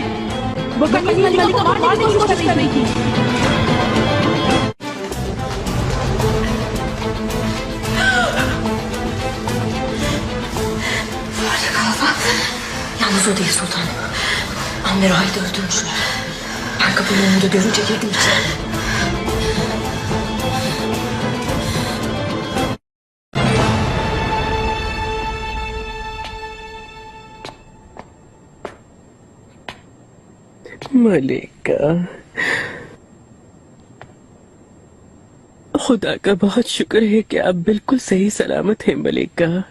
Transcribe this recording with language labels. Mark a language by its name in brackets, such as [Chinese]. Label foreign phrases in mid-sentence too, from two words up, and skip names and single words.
[Hindi] वो कहीं मलिका को मारने की कोशिश कर रही थी। [Turkish] Yalnız o değil sultanım. Amir Ahit'i öldürmüşler. Ben kapının önünde görünce girdim içeri. [Hindi] मलिका, खुदा का बहुत शुक्र है कि आप बिल्कुल सही सलामत हैं मलिका।